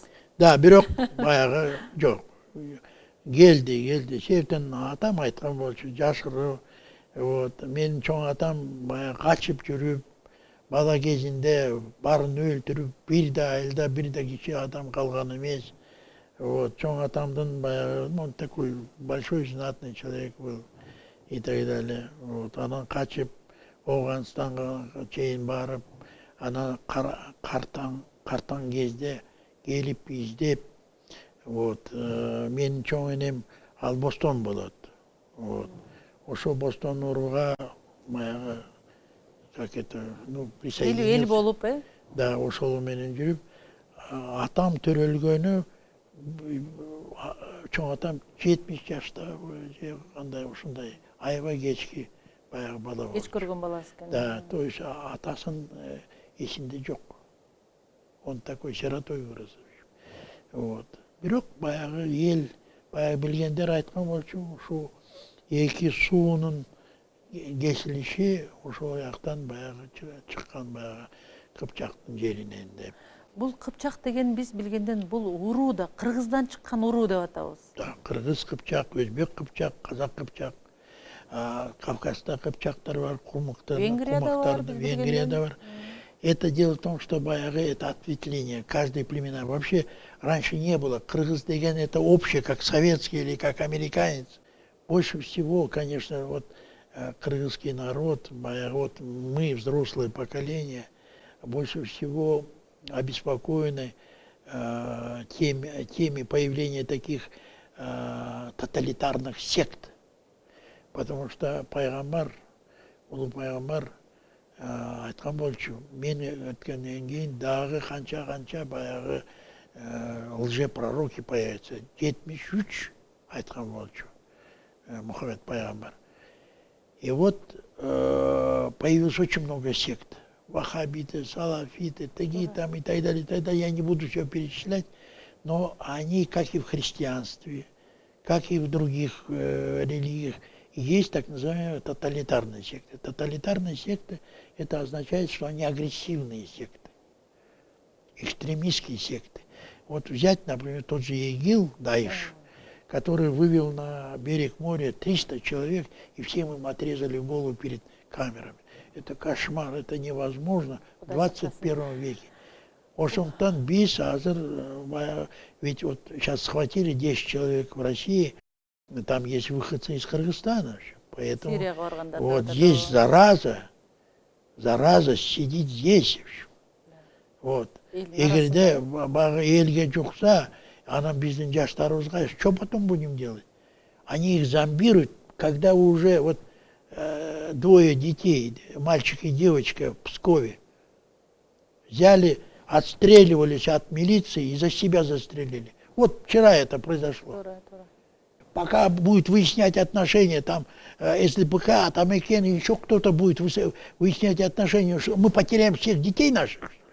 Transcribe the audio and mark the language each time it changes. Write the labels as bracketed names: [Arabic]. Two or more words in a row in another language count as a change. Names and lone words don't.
[Kyrgyz] Да, бирок баягы жок. Келди. Себептен атам айткан болчу, жашыруу, Вот, менин чоң атам баягы качып жүрүп, бала кезинде барын өлтүрүп, бир да айылда бир да кичи адам калган эмес. Вот, чоң атамдын баягы, [Russian] он такой большой знатный человек был и так далее. Вот, [Kyrgyz] анан качып Ауганстанга чейин барып, анан картаң кезде келип издеп, вот, менин чоң энем ал бостон болот. Вот. Ошо бостон урууга баягы [Russian] как это, ну, присоединился. [Kyrgyz] Эл болуп, Да, ошол менен жүрүп, атам төрөлгөнү, чоң атам 70 жашта, же кандай ушундай аябай кечки баягы бала болчу. Кеч көргөн баласы экен. Да, [Russian] то есть [Kyrgyz] атасын эсинде жок. [Russian] Он такой сиротой вырос. Вот. [Kyrgyz] Бирок баягы эл, баягы билгендер айткан болчу, ушу эки суунун кесилиши ошол жактан баягы чыккан баягы Кыпчактын жеринен деп. Бул Кыпчак деген биз билгенден бул уруу да Кыргыздан чыккан уруу деп атабыз. Да, Кыргыз Кыпчак, Өзбек Кыпчак, Казак Кыпчак, Кавказда Кыпчактар бар, Венгрияда бар. [Russian] Это дело в том, что баягы это ответвление, каждой племена. Вообще раньше не было. [Kyrgyz] Кыргыз деген [Russian] это общее, как советский или как американец. Больше всего, конечно, вот кыргызский народ, вот мы, взрослое поколение, больше всего обеспокоены теми появления таких тоталитарных сект. [Kyrgyz] Потому что пайгамбар, улуу пайгамбар айткан болчу, мен өткөндөн кийин дагы канча баягы [Russian] лжепророки появятся. [Kyrgyz] 73 айткан болчу Мухаммед пайгамбар. [Russian] И вот появилось очень много сект. Ваххабиты, салафиты, такие там и так далее, я не буду все перечислять, но они, как и в христианстве, как и в других религиях, есть так называемые тоталитарные секты. Тоталитарные секты, это означает, что они агрессивные секты, экстремистские секты. Вот взять, например, тот же ИГИЛ, Даиш, который вывел на берег моря 300 человек, и всем им отрезали голову перед камерами. Это кошмар, это невозможно в 21 веке. [Kyrgyz] Ошондон биз азыр, [Russian] ведь вот сейчас схватили 10 человек в России, там есть выходцы из Кыргызстана, поэтому вот здесь зараза сидит здесь. Вот. [Kyrgyz] Эгерде бага элге жукса, анан биздин жаштарыбызга [Russian] что потом будем делать? Они их зомбируют, когда уже вот двое детей, мальчик и девочка в Пскове, взяли, отстреливались от милиции и за себя застрелили. Вот вчера это произошло. Пока будет выяснять отношения, там, СДПК, там Экен, еще кто-то будет выяснять отношения, что мы потеряем всех детей наших.